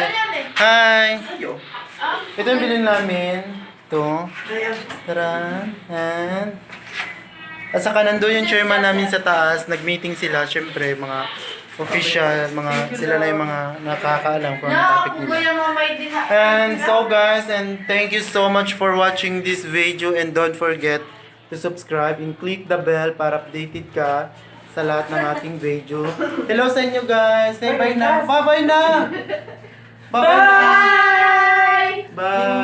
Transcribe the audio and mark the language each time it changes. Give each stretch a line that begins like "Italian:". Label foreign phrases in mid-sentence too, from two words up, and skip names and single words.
Filipino: Hi! Ito yung bilhin namin. Ito. Tara. And at saka nandun yung chairman namin sa taas. Nag-meeting sila. Siyempre, mga official, sila na yung mga nakakaalam kung ano topic nila.
English: And so guys, and thank you so much for watching this video and don't forget to subscribe and click the bell
Filipino: para updated ka sa lahat ng ating video. Hello sa inyo guys!
English: Say bye
Filipino: na! Bye-bye na! Bye-bye na! Bye!